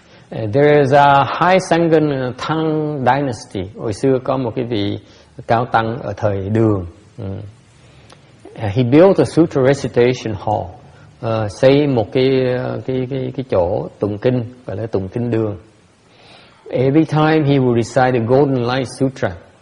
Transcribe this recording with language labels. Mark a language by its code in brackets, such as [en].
[en] There is a high Sangha Tang dynasty. [vi] Hồi xưa có một cái vị cao tăng ở thời Đường. [en] He built a Sutra recitation hall. [vi] Xây một cái chỗ tụng kinh gọi là tụng kinh đường. [en] Every time he would recite the Golden Light Sutra.